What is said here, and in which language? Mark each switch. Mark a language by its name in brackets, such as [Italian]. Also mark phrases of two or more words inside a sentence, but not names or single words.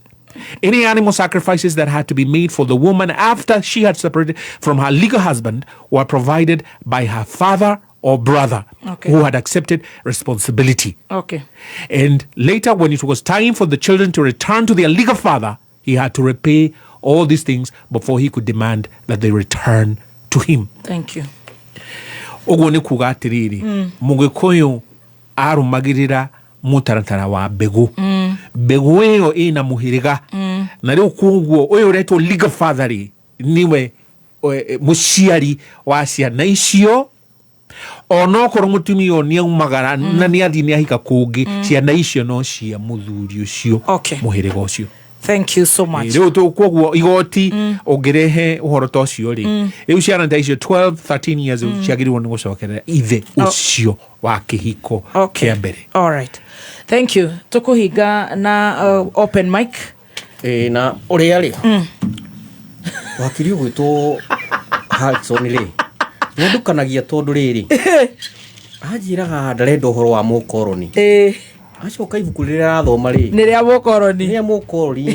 [English] Any animal sacrifices that had to be made for the woman after she had separated from her legal husband were provided by her father or brother who had accepted responsibility. And later, when it was time for the children to return to their legal father, he had to repay all these things before he could demand that they return to him. Thank you. [Kikuyu] Oguo ni kuga atiriri Mugikuyu arumagirira mutaratara wa mbegu mbegu iyo ina muhiriga na riu kuguo uyu uretwo [English] legal father [Kikuyu] niwe muciari wa ciana icio onokorwo mutumia uyu niaumagara na niathi niahika kungi ciana icio no cia muthuri ucio muhiriga ucio. [English] Thank you so much. [Kikuyu] Riu kuguo igoti ungirehe uhoro ta ucio ri riu ciana ta icio 12 13 years ciagirwo ni gucokerera ithe ucio wa kihiko kia mbere. [English] All right. Thank you. [Kikuyu] Tukuhiga na [English] open mic. [Kikuyu] Na uria ri wakiri gwitwo Hudson ri ndukanagia tondu riri ajiraga ndarenda uhoro wa mukoroni acoka ibuku rĩrĩa arathoma rĩ nĩ rĩa mũkoroni